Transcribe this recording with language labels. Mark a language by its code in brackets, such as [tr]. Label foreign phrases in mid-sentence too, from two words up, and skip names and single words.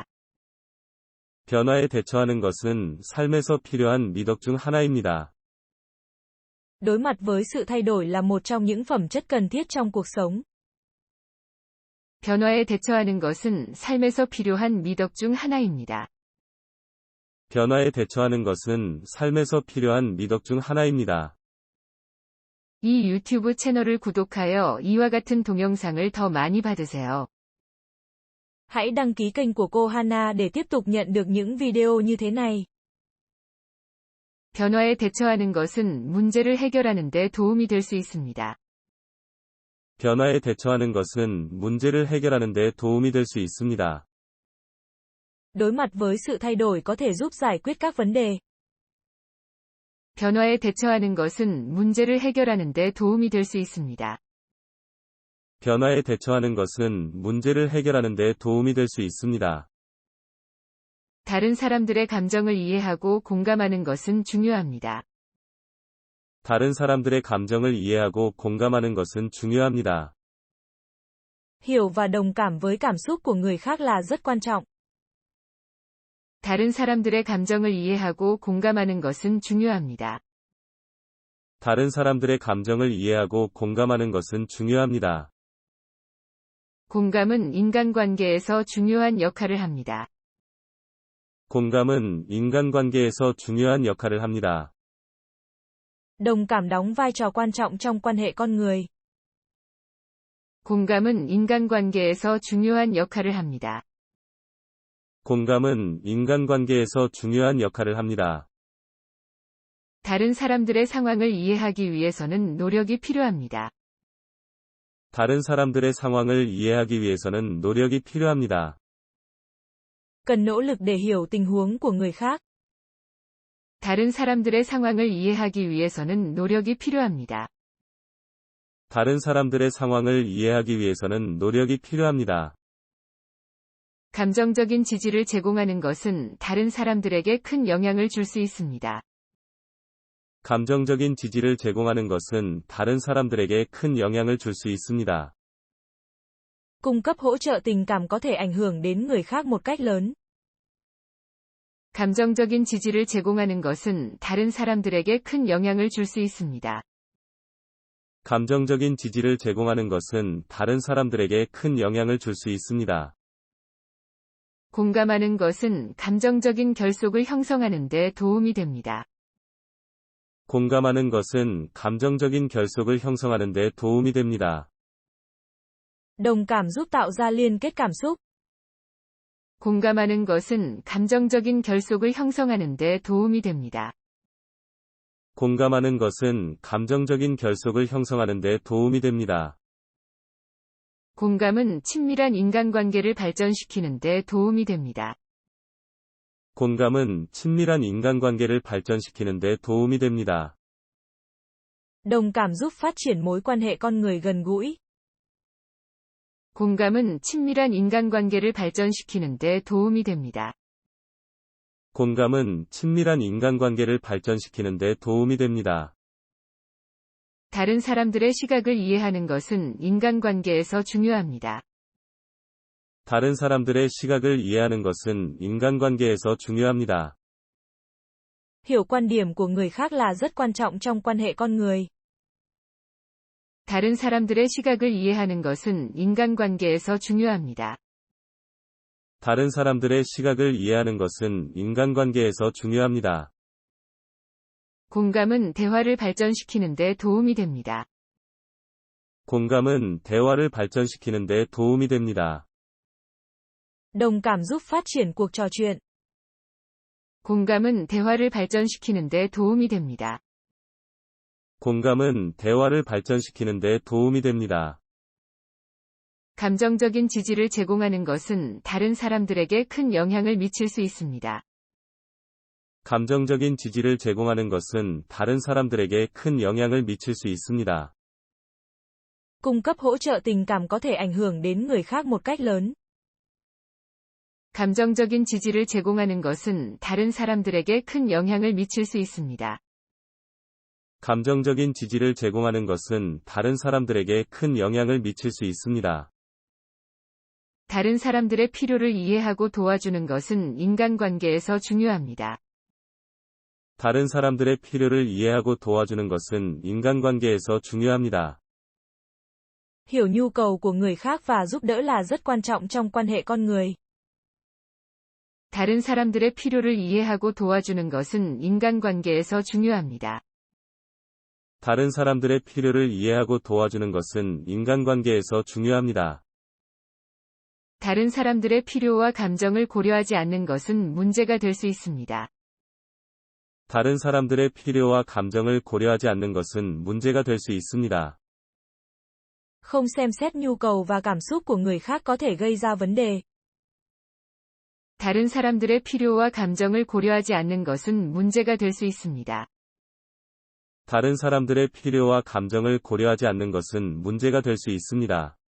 [ko] 변화에 대처하는 것은 삶에서 필요한 미덕 중 하나입니다. [vi] Đối mặt với sự thay đổi là một trong những phẩm chất cần thiết trong cuộc sống. [ko] 변화에 대처하는 것은 삶에서 필요한 미덕 중 하나입니다. 변화에 대처하는 것은 삶에서 필요한 미덕 중 하나입니다. 이 유튜브 채널을 구독하여 이와 같은 동영상을 더 많이 받으세요. [vi] Hãy đăng ký kênh của cô Hana để tiếp tục nhận được những video như thế này. [ko] 변화에 대처하는 것은 문제를 해결하는 데 도움이 될 수 있습니다. 변화에 대처하는 것은 문제를 해결하는 데 도움이 될 수 있습니다. [vi] Đối mặt với sự thay đổi có thể giúp giải quyết các vấn đề. [ko] 변화에 대처하는 것은 문제를 해결하는 데 도움이 될 수 있습니다. 변화에 대처하는 것은 문제를 해결하는 데 도움이 될 수 있습니다. 다른 사람들의 감정을 이해하고 공감하는 것은 중요합니다. 다른 사람들의 감정을 이해하고 공감하는 것은 중요합니다. [vi] Hiểu và đồng cảm với cảm xúc của người khác là rất quan trọng. [ko] 다른 사람들의 감정을 이해하고 공감하는 것은 중요합니다. 다른 사람들의 감정을 이해하고 공감하는 것은 중요합니다. 공감은 인간관계에서 중요한 역할을 합니다. 공감은 인간관계에서 중요한 역할을 합니다. [vi] Đồng cảm đóng vai trò quan trọng trong quan hệ con người. [ko] 공감은 인간관계에서 중요한 역할을 합니다. 공감은 인간관계에서 중요한 역할을 합니다. 다른 사람들의 상황을 이해하기 위해서는 노력이 필요합니다. 다른 사람들의 상황을 이해하기 위해서는 노력이 필요합니다. [vi] Cần nỗ lực để hiểu tình huống của người khác. [ko] 다른 사람들의 상황을 이해하기 위해서는 노력이 필요합니다. 다른 사람들의 상황을 이해하기 위해서는 노력이 필요합니다. 감정적인 지지를 제공하는 것은 다른 사람들에게 큰 영향을 줄 수 있습니다. 감정적인 지지를 제공하는 것은 다른 사람들에게 큰 영향을 줄 수 있습니다. [vi] Cung cấp hỗ trợ tình cảm có thể ảnh hưởng đến người khác một cách lớn. [ko] 감정적인 지지를 제공하는 것은 다른 사람들에게 큰 영향을 줄 수 있습니다. 감정적인 지지를 제공하는 것은 다른 사람들에게 큰 영향을 줄 수 있습니다. 공감하는 것은 감정적인 결속을 형성하는 데 도움이 됩니다. 공감하는 것은 감정적인 결속을 형성하는 데 도움이 됩니다. [vi] Đồng cảm giúp tạo ra liên kết cảm xúc. [ko] 공감하는 것은 감정적인 결속을 형성하는 데 도움이 됩니다. 공감하는 것은 감정적인 결속을 형성하는 데 도움이 됩니다. 공감은 친밀한 인간관계를 발전시키는 데 도움이 됩니다. 공감은 친밀한 인간관계를 발전시키는 데 도움이 됩니다. [vi] Đồng cảm giúp phát triển mối quan hệ con người gần gũi. [ko] 공감은 친밀한 인간관계를 발전시키는 데 도움이 됩니다. 공감은 친밀한 인간관계를 발전시키는 데 도움이 됩니다. 다른 사람들의 시각을 이해하는 것은 인간관계에서 중요합니다. 다른 사람들의 시각을 이해하는 것은 인간관계에서 중요합니다. [vi] Hiểu quan điểm của người khác là rất quan trọng trong quan hệ con người. [ko] 다른 사람들의 시각을 이해하는 것은 인간관계에서 중요합니다. 다른 사람들의 시각을 이해하는 것은 인간관계에서 중요합니다. 공감은 대화를 발전시키는 데 도움이 됩니다. 공감은 대화를 발전시키는 데 도움이 됩니다. [vi] Đồng cảm giúp phát triển cuộc trò chuyện. [ko] 공감은 대화를 발전시키는 데 도움이 됩니다. 공감은 대화를 발전시키는 데 도움이 됩니다. 감정적인 지지를 제공하는 것은 다른 사람들에게 큰 영향을 미칠 수 있습니다. 감정적인 지지를 제공하는 것은 다른 사람들에게 큰 영향을 미칠 수 있습니다. [vi] Cung cấp hỗ trợ tình cảm có thể ảnh hưởng đến người khác một cách lớn. [ko] 감정적인 지지를 제공하는 것은 다른 사람들에게 큰 영향을 미칠 수 있습니다. 감정적인 지지를 제공하는 것은 다른 사람들에게 큰 영향을 미칠 수 있습니다. 다른 사람들의 필요를 이해하고 도와주는 것은 인간관계에서 중요합니다. 다른 사람들의 필요를 이해하고 도와주는 것은 인간관계에서 중요합니다. [vi] Hiểu nhu cầu của người khác và giúp đỡ là rất quan trọng trong quan hệ con người. [ko] 다른 사람들의 필요를 이해하고 도와주는 것은 인간관계에서 중요합니다. 다른 사람들의 필요를 이해하고 도와주는 것은 인간관계에서 중요합니다. 다른 사람들의 필요와 감정을 고려하지 않는 것은 문제가 될 수 있습니다. 다른 사람들의 필요와 감정을 고려하지 않는 것은 문제가 될 수 있습니다. [vi] Không xem xét nhu cầu và cảm xúc của người khác có thể gây ra vấn đề. [ko] 다른 사람들의 필요와 감정을 고려하지 않는 것은 문제가 될 수 있습니다. 다른 사람들의 필요와 감정을 고려하지 않는 것은 문제가 될 수 있습니다.